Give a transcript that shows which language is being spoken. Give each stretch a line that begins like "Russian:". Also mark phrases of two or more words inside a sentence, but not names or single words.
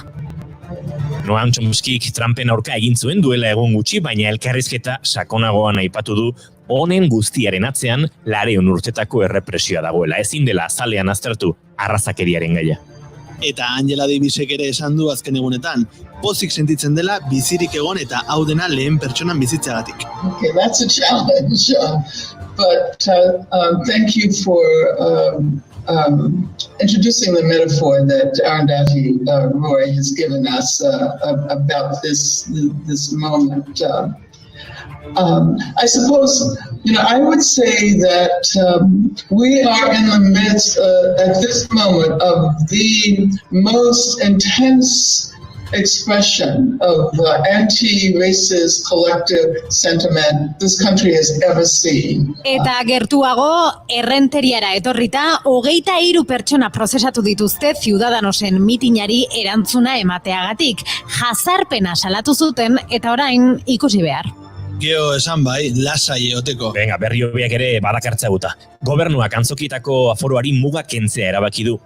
Basque: Noam Chomskyk Trumpen aurka egin zuen duela egun gutxi, baina elkarrizketa sakonagoan aipatu du honen guztiaren atzean 200 urtetako errepresioa dagoela. Ezin dela azalean aztertu arrazakeriaren gaia. Eta Angela Davisek ere esan du azken egunetan, pozik sentitzen dela bizirik egon eta hau dena lehen pertsonan bizitzagatik.
English: Okay, that's a challenge, but thank you for introducing the metaphor that Arundhati Roy has given us about this moment. I suppose, I would say that we are in the midst at this moment of the most intense expression of anti-racist collective sentiment this country has ever seen.
Basque: Eta gertuago, errenteriara etorrita, 23 pertsona prozesatu dituzte Ciudadanosen mitinari erantzuna emateagatik. Jazarpena salatu zuten eta orain ikusi behar. Geo esan bai, lasai eoteko. Venga, berri hobiak ere badakartza guta. Gobernuak antzokitako aforoari muga kentzea erabaki du.